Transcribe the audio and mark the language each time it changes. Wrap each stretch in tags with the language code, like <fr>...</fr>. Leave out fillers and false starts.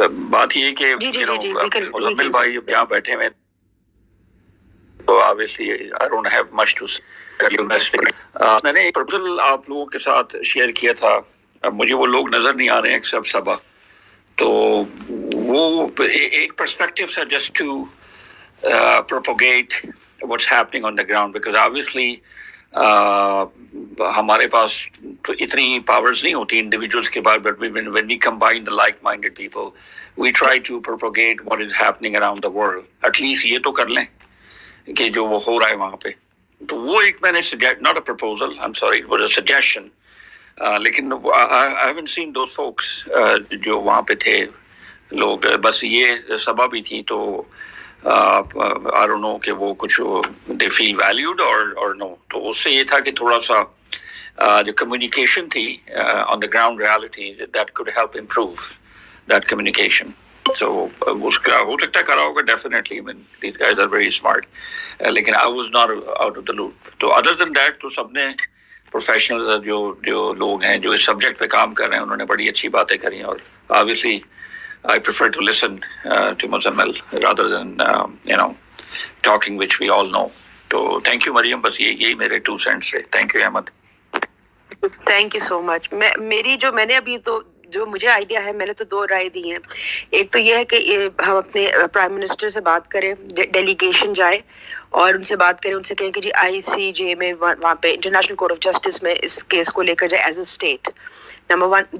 <hi>बात ये कि मुज़म्मिल भाई अब यहाँ बैठे हुए,</hi> <en>So obviously I don't have much to tell you.</en> <hi>मैंने एक प्रपोजल आप लोगों के साथ शेयर किया था, अब मुझे वो लोग नजर नहीं आ रहे हैं सब सभा, तो वो एक perspective है</hi> <en>just to propagate what's happening on the ground,</en> <hi>because obviously हमारे पास तो इतनी powers नहीं होती individuals के पास,</hi> <en>but when we combine the like-minded people, we try to propagate what is happening around the world.</en> <hi>At least ये तो कर लें कि जो वो हो रहा है वहाँ पे, तो वो एक मैंने suggest,</hi> <en>not a proposal, I'm sorry, it was a suggestion.</en> <hi>लेकिन</hi> <en>I haven't seen those folks</en> <hi>जो वहाँ पे थे लोग, बस ये सभा भी थी, तो</hi> <en>I don't know</en> <hi>कि वो कुछ</hi> <en>they feel valued or no.</en> <hi>तो उससे ये था कि थोड़ा सा जो communication थी</hi> <en>on the ground reality, that could help improve that communication.</en> <hi>So उसका हो सकता करा होगा definitely.</hi> <en>I mean, these guys are very smart. लेकिन I was not out of the loop.</en> <hi>तो</hi> <en>other than that</en> <hi>तो सबने professionals जो लोग हैं जो इस subject पे काम कर रहे हैं, उन्होंने बड़ी अच्छी बातें करी, और</hi> <en>obviously I prefer to listen to Muzammil rather than talking, which we all know. So thank you Mariam,</en> <hi>बस यही मेरे 2 cents थे.</hi> <en>Thank you Ahmed. Thank you so much.</en> <hi>मैंने अभी तो जो मुझे आइडिया है, मैंने तो 2 राय दी हैं. एक तो ये है कि हम अपने प्राइम मिनिस्टर से बात करें, डेलीगेशन जाए और उनसे बात करें, उनसे कहें कि जी ICJ में वहाँ पे इंटरनेशनल कोर्ट ऑफ जस्टिस में इस केस को लेकर जाए</hi> <en>as a state,</en> <hi>नंबर 1.</hi>